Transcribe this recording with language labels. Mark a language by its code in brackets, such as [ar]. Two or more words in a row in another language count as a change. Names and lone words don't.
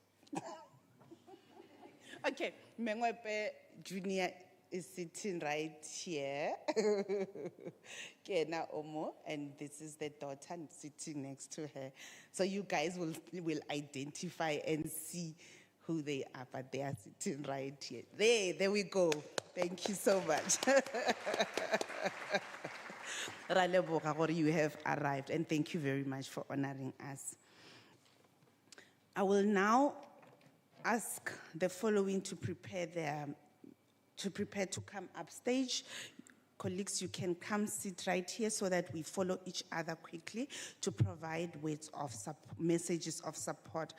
[en] Okay, Ngoepe Junior is sitting right here. Kena Omo, and this is the daughter sitting next to her. So you guys will identify and see who they are, but they are sitting right here. There we go. Thank you so much. [nso] Ra leboga gore [en] you have arrived, and thank you very much for honoring us. I will now ask the following to prepare to come upstage. Colleagues, you can come sit right here so that we follow each other quickly to provide messages of support.